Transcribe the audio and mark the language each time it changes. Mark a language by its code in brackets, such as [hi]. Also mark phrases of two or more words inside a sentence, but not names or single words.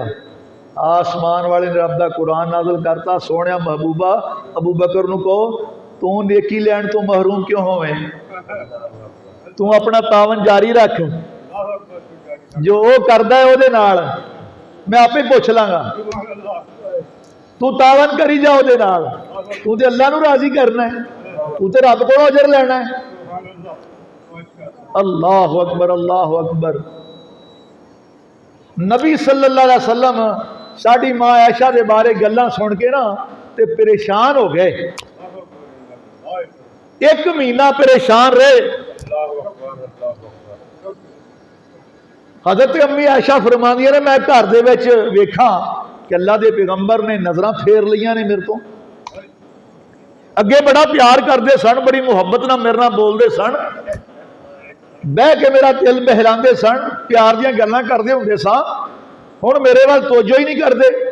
[pa] آسمان والے نے رب دا قرآن نازل کرتا، سوہݨیا محبوبا ابو بکر نوں کہو تو نیکی لیݨ تو محروم کیوں ہوویں، تو اپنا تعاون جاری رکھ، جو وہ کردا ہے اوہدے نال میں آپے پچھ لانگا، تو تعاون کری جا اوہدے نال، تو تے اللہ نوں راضی کرنا ہے، تو تے رب کولوں اجر لینا ہے. [ar] الله أكبر، الله أكبر. [pa] نبی [ar] صلى الله عليه وسلم [pa] ساڈی ماں عائشہ کے بارے گلاں سن کے نا تے پریشان ہو گئے، ایک مہینہ پریشان رہے. حضرت امی عائشہ فرماندیاں نے میں گھر دے وچ ویکھا کہ اللہ کے پیغمبر نے نظراں پھیر لیاں نے میرے تو، اگے بڑا پیار کرتے سن، بڑی محبت نال میرے نال بولتے سن، بہہ کے میرا دل بہلاتے سن، پیار دیاں گلاں کرتے ہوندے سن، ہݨ میرے وال توجہ ہی نہیں کرتے.